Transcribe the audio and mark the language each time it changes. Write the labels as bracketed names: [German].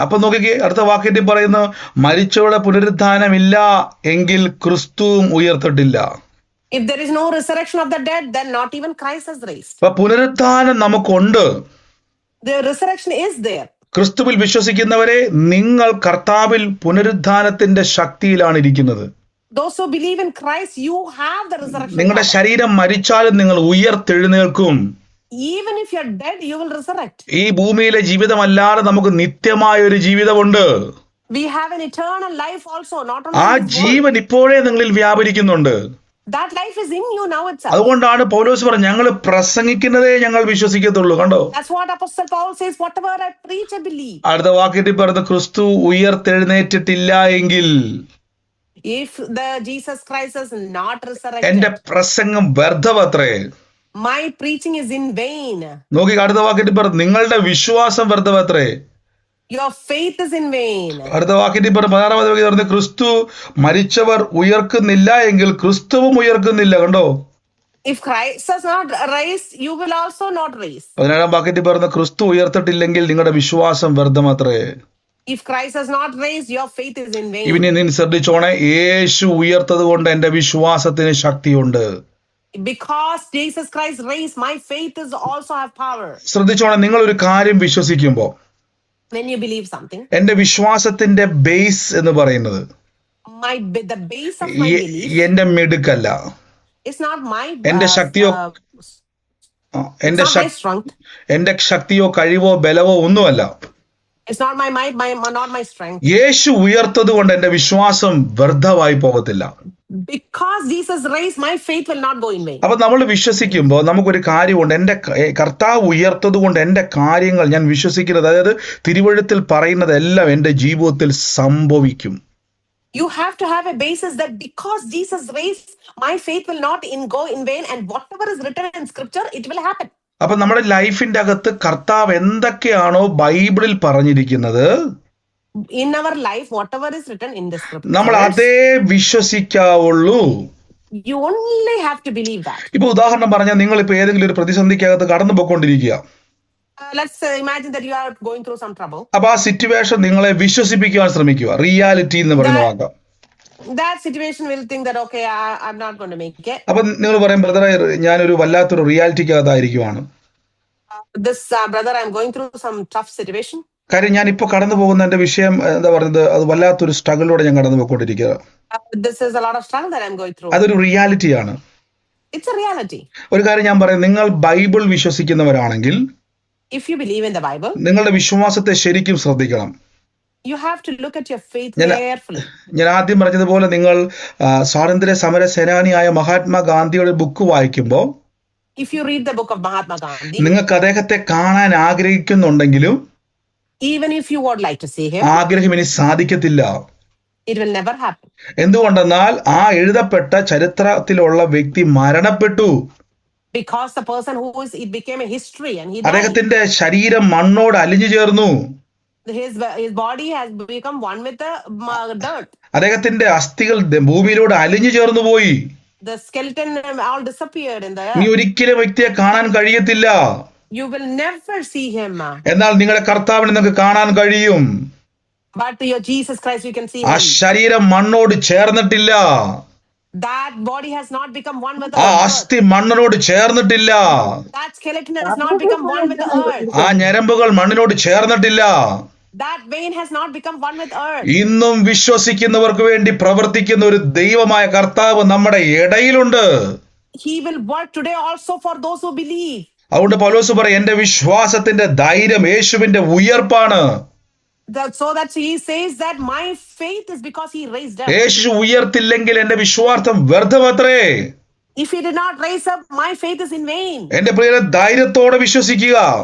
[Malayalam] അപ്പൊ നോക്കിക്കേ, അടുത്ത വാക്യത്തിൽ പറയുന്നു, മരിച്ചവരുടെ പുനരുദ്ധാനമില്ല എങ്കിൽ ക്രിസ്തുവും ഉയർത്തിട്ടില്ല. [English] If there is no resurrection of the dead, then not even Christ is raised. [Malayalam] അപ്പൊ പുനരുദ്ധാനം നമുക്കുണ്ട്. [English] The resurrection is there. [Malayalam] ക്രിസ്തുവിൽ വിശ്വസിക്കുന്നവരെ, നിങ്ങൾ കർത്താവിൽ പുനരുദ്ധാനത്തിന്റെ ശക്തിയിലാണ് ഇരിക്കുന്നത്. [English] Those who believe in Christ, you have the resurrection. [Malayalam] നിങ്ങളുടെ ശരീരം മരിച്ചാലും നിങ്ങൾ ഉയർത്തെഴുന്നേൽക്കും. [English] Even if you're dead, you will resurrect. [Malayalam] ഈ ഭൂമിയിലെ ജീവിതമല്ലാതെ നമുക്ക് നിത്യമായ ഒരു ജീവിതമുണ്ട്. [English] We have an eternal life also, not only [Malayalam] ആ ജീവൻ ഇപ്പോഴേ നിങ്ങളിൽ വ്യാപരിക്കുന്നുണ്ട്. [English] that life is in you now itself. [Malayalam] അതുകൊണ്ടാണ് പൗലോസ് പറഞ്ഞത്, ഞങ്ങൾ പ്രസംഗിക്കുന്നതേ ഞങ്ങൾ വിശ്വസിക്കത്തുള്ളൂ. കണ്ടോ, [English] That's what Apostle Paul says, whatever I preach, I believe. [Malayalam] അടുത്ത വാക്യത്തിൽ പറഞ്ഞ, ക്രിസ്തു ഉയർത്തെഴുന്നേറ്റിട്ടില്ല എങ്കിൽ [English] If the Jesus Christ is not [Malayalam] എന്റെ [English] resurrected, [Malayalam] പ്രസംഗം വ്യർത്ഥമത്രേ. [English] my preaching is in vain. [Malayalam] നോക്കി, അടുത്ത വാക്യത്തിൽ പറഞ്ഞു, നിങ്ങളുടെ വിശ്വാസം വ്യർത്ഥമത്രേ. [English] Your faith is in vain. [Malayalam] അടുത്ത വാക്യത്തിൽ പറഞ്ഞു, 16ാമത്തെ വാക്യത്തിൽ പറഞ്ഞു, ക്രിസ്തു മരിച്ചവർ ഉയർക്കുന്നില്ല എങ്കിൽ ക്രിസ്തുവും ഉയർക്കുന്നില്ല. കണ്ടോ, [English] If Christ is not raised, you will also not raise. [Malayalam] 17ാം വാക്യത്തിൽ പറഞ്ഞു, ക്രിസ്തു ഉയർത്തിട്ടില്ലെങ്കിൽ നിങ്ങളുടെ വിശ്വാസം വ്യർത്ഥമത്രേ. [English] If Christ is not raised, your faith is in vain. [Malayalam] ഇവനെ നീ ശ്രദ്ധിച്ചോണേ, യേശു ഉയർത്തത് കൊണ്ട് എന്റെ വിശ്വാസത്തിന് ശക്തിയുണ്ട്. [English] Because Jesus Christ raised, my faith is also have power. [Malayalam] ശ്രദ്ധിച്ചോണേ, നിങ്ങൾ ഒരു കാര്യം വിശ്വസിക്കുമ്പോൾ [English] When you believe something, [Malayalam] എന്റെ വിശ്വാസത്തിന്റെ ബേസ് എന്ന് പറയുന്നത്, [English] the base of my belief [Malayalam] എന്റെ മിടുക്കല്ല, [English] is not my [Malayalam] എന്റെ ശക്തിയോ [English] it's [Malayalam] എന്റെ [English] not my strength. [Malayalam] എന്റെ ശക്തിയോ കഴിവോ ബലവോ ഒന്നുമല്ല. [English] It's not my might, not my strength. [Malayalam] യേശു ഉയർത്തത് കൊണ്ട് എന്റെ വിശ്വാസം വ്യർത്ഥമായി പോകത്തില്ല. [English] Because Jesus raised, my faith will not go in vain. [Malayalam] അപ്പൊ നമ്മൾ വിശ്വസിക്കുമ്പോൾ നമുക്കൊരു കാര്യമുണ്ട്, എന്റെ കർത്താവ് ഉയർത്തത് കൊണ്ട് എന്റെ കാര്യങ്ങൾ ഞാൻ വിശ്വസിക്കുന്നത്, അതായത് തിരുവഴുത്തിൽ പറയുന്നതെല്ലാം എന്റെ ജീവിതത്തിൽ സംഭവിക്കും. [English] You have to have a basis that because Jesus raised, my faith will not go in vain, and whatever is written in scripture, it will happen. [Malayalam] അപ്പൊ നമ്മുടെ ലൈഫിന്റെ അകത്ത് കർത്താവ് എന്തൊക്കെയാണോ ബൈബിളിൽ പറഞ്ഞിരിക്കുന്നത്, [English] in our life, whatever is written in the scripture, [Malayalam] നമ്മൾ അതേ വിശ്വസിക്കാവുള്ളൂ. [English] You only have to believe that. [Malayalam] ഇപ്പൊ ഉദാഹരണം പറഞ്ഞാൽ നിങ്ങൾ ഇപ്പൊ ഏതെങ്കിലും ഒരു പ്രതിസന്ധിക്കകത്ത് കടന്നു പോയിക്കൊണ്ടിരിക്കുക. [English] Let's imagine that you are going through some trouble. [Malayalam] അപ്പൊ ആ സിറ്റുവേഷൻ നിങ്ങളെ വിശ്വസിപ്പിക്കാൻ ശ്രമിക്കുക. റിയാലിറ്റി എന്ന് പറയുന്ന വാക്ക്. [English] That situation will think that okay, I'm not going to make it. [Malayalam] അപ്പൊ നിങ്ങൾ പറയും, ബ്രദറെ ഞാനൊരു വല്ലാത്തൊരു റിയാലിറ്റിക്കകത്തായിരിക്കുവാണ്. [English] This brother, I'm going through some tough situation. [Malayalam] കാര്യം ഞാൻ ഇപ്പൊ കടന്നു പോകുന്ന എന്റെ വിഷയം എന്താ പറയുന്നത്, അത് വല്ലാത്തൊരു സ്ട്രഗിളിലൂടെ ഞാൻ കടന്നു പോയിക്കൊണ്ടിരിക്കുക. [English] This is a lot of struggle that I'm going through. [Malayalam] അതൊരു റിയാലിറ്റിയാണ്. [English] It's a reality. [Malayalam] ഒരു കാര്യം ഞാൻ പറയാം, നിങ്ങൾ Bible വിശ്വസിക്കുന്നവരാണെങ്കിൽ [English] If you believe in the Bible, [Malayalam] നിങ്ങളുടെ വിശ്വാസത്തെ ശരിക്കും ശ്രദ്ധിക്കണം. [English] you have to look at your faith carefully. [Malayalam] ഞാൻ ആദ്യം പറഞ്ഞതുപോലെ നിങ്ങൾ സ്വാതന്ത്ര്യ സമര സേനാനിയായ മഹാത്മാഗാന്ധിയുടെ ബുക്ക് വായിക്കുമ്പോൾ, [English] if you read the book of Mahatma Gandhi, [Malayalam] നിങ്ങൾക്ക് അദ്ദേഹത്തെ കാണാൻ ആഗ്രഹിക്കുന്നുണ്ടെങ്കിലും [English] even if you would like to see him, [Malayalam] ആഗ്രഹം ഇനി സാധിക്കത്തില്ല. [English] it will never happen. [Malayalam] എന്തുകൊണ്ടെന്നാൽ ആ എഴുതപ്പെട്ട ചരിത്രത്തിലുള്ള വ്യക്തി മരണപ്പെട്ടു. [English] Because the person it became a history and he died. [Malayalam] അദ്ദേഹത്തിന്റെ ശരീരം മണ്ണോട് അലിഞ്ഞു ചേർന്നു. [English] His body has become one with the dirt. [Malayalam] അദ്ദേഹത്തിന്റെ അസ്ഥികൾ ഭൂമിയിലൂടെ അലിഞ്ഞു ചേർന്നു പോയി. [English] The skeleton all disappeared in the [Malayalam] നീ [English] earth. [Malayalam] ഒരിക്കലും വ്യക്തിയെ കാണാൻ കഴിയത്തില്ല. [English] You will never see him. [Malayalam] എന്നാൽ നിങ്ങളുടെ കർത്താവിനെ നിങ്ങൾക്ക് കാണാൻ കഴിയും. [English] But your Jesus Christ, you can see [Malayalam] ആ [English] him. [Malayalam] ശരീരം മണ്ണോട് ചേർന്നിട്ടില്ല. [English] That body has not become one with the [Malayalam] ആ [English] earth. [Malayalam] അസ്ഥി മണ്ണിനോട് ചേർന്നിട്ടില്ല. [English] That skeleton has not become one with the earth. [Malayalam] ആ ഞരമ്പുകൾ മണ്ണിനോട് ചേർന്നിട്ടില്ല. [English] That vein has not become one with earth. [Malayalam] ഇന്നും വിശ്വസിക്കുന്നവർക്ക് വേണ്ടി പ്രവർത്തിക്കുന്ന ഒരു ദൈവമായ കർത്താവ് നമ്മുടെ ഇടയിലുണ്ട്. [English] He will work today also for those who believe. [Malayalam] അതുകൊണ്ട് പൗലോസ് പറയും, എന്റെ വിശ്വാസത്തിന്റെ ധൈര്യം യേശുവിന്റെ ഉയർപ്പാണ്. [English] So that he says that my faith is because he raised up. [Malayalam] യേശു ഉയർത്തില്ലെങ്കിൽ എന്റെ വിശ്വാസം വ്യർത്ഥമത്രേ. [English] If he did not raise up, my faith is in vain. [Malayalam] എന്റെ പ്രിയരെ, ധൈര്യത്തോടെ വിശ്വസിക്കുക.